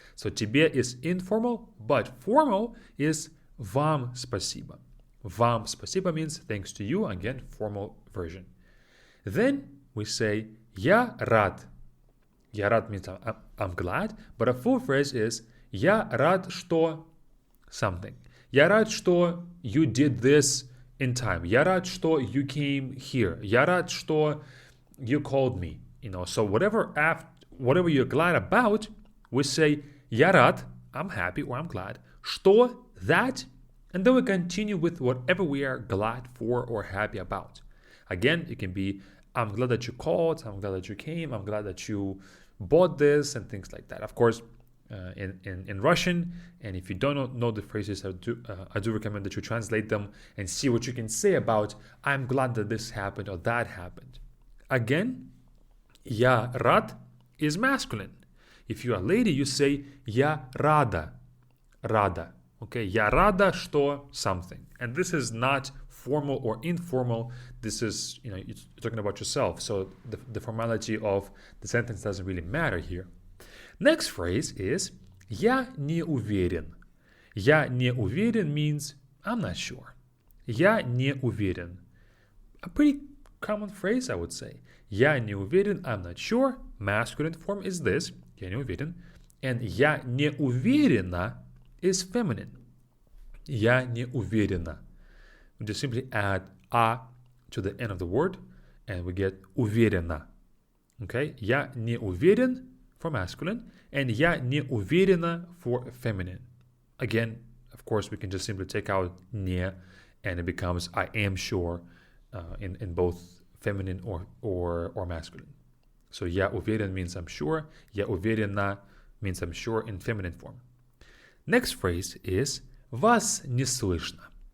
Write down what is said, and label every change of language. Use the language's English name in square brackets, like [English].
[English] So [Russian] тебе [English] is informal, but formal is [Russian] вам спасибо. Вам спасибо [English] means thanks to you, again, formal version. Then we say [Russian] я рад. Я рад [English] means I'm glad, but a full phrase is [Russian] я рад, что [English] something. [Russian] Я рад, что [English] you did this in time. [Russian] Я рад, что [English] you came here. [Russian] Я рад, что [English] you called me. So whatever you're glad about, we say [Russian] я рад, [English] I'm happy or I'm glad. Что, that, and then we continue with whatever we are glad for or happy about. Again, it can be I'm glad that you called, I'm glad that you came, I'm glad that you bought this, and things like that. Of course, in Russian, and if you don't know the phrases, I do recommend that you translate them and see what you can say about I'm glad that this happened or that happened. Again, [Russian] я рад [English] is masculine. If you're a lady, you say [Russian] я рада. Рада. Okay, я рада, что something. [English] And this is not formal or informal. This is, you're talking about yourself. So the formality of the sentence doesn't really matter here. Next phrase is [Russian] я не уверен. Я не уверен [English] means I'm not sure. [Russian] Я не уверен. [English] A pretty common phrase, I would say. [Russian] Я не уверен, [English] I'm not sure. Masculine form is this. [Russian] Я не уверен. [English] And [Russian] я не уверена [English] is feminine. [Russian] Я не уверена. [English] We just simply add a to the end of the word and we get уверена. Okay? [Russian] Я не уверен [English] for masculine and [Russian] я не уверена [English] for feminine. Again, of course, we can just simply take out не and it becomes I am sure in both feminine or masculine. So [Russian] я уверен [English] means I'm sure. [Russian] Я уверена [English] means I'm sure in feminine form. Next phrase is [Russian] вас не слышно.